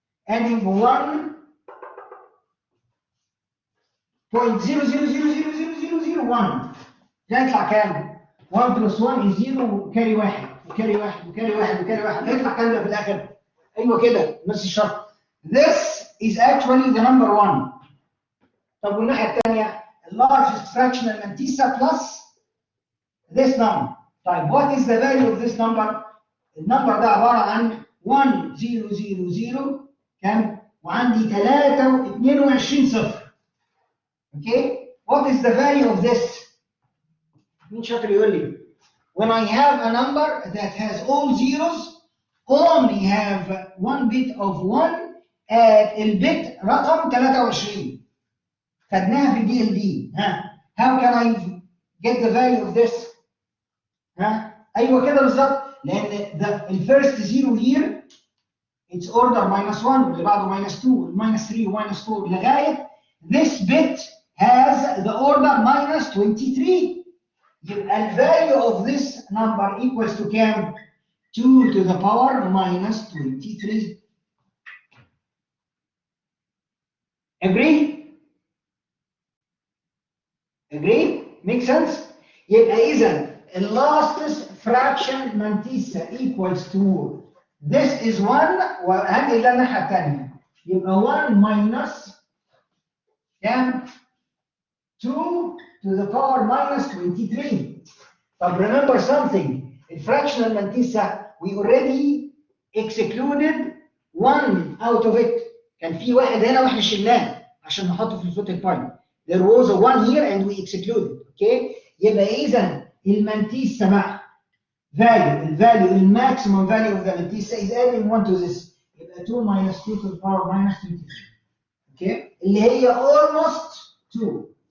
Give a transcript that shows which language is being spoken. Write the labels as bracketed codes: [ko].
[ar] adding 1.00000001 ده يطلع كام؟ [en] 1 plus 1 is 0 [ar] وكاري 1 وكاري 1 وكاري 1 وكاري 1 هيطلع كام ده في الاخر؟ ايوه كده نفس الشرط. [en] This is actually the number 1. [ar] طب والناحيه الثانيه [en] largest fractional mantissa plus this number. [ar] طيب [en] what is the value of this number؟ [ar] النمبر ده عباره عن 1000 كام؟ وعندي 22 صفر. [en] Okay, what is the value of this? [ar] مين شاطر يقول لي؟ [en] When I have a number that has all zeros, only have one bit of 1 at [ar] البت رقم [en] 23. [ar] خدناها في دي ال دي. [en] ها؟ How can I get the value of this? [ar] ها؟ ايوه كده بالظبط، لان الفيرست زيرو [en] here it's order [ar] -1 واللي بعده -2 -3 -4 لغايه [en] this bit has the order [ar] -23. يبقى ال [en] value of this number equals to [ar] كام؟ [en] 2 to the power -23. Agree? Agree? Make sense? [ar] يبقى إذا [en] the last fraction Mantissa equals to this is 1 [ar] وهنقل الناحية الثانية. يبقى [en] 1 minus [ar] كام؟ [en] 2 to the power -23. But remember something, in fractional Mantissa we already excluded 1 out of it. [ar] كان في واحد هنا واحنا شلناه عشان نحطه في الفلوتنج بوينت. [en] There was a 1 here and we excluded. Okay؟ [ar] يبقى إذا المانتيسا مع [en] value [ar] الماكسيمم [en] value of the Mantissa is adding 1 to this. [ar] يبقى [en] 2 minus 2 to the power -23. Okay؟ [ar] اللي هي [en] almost 2.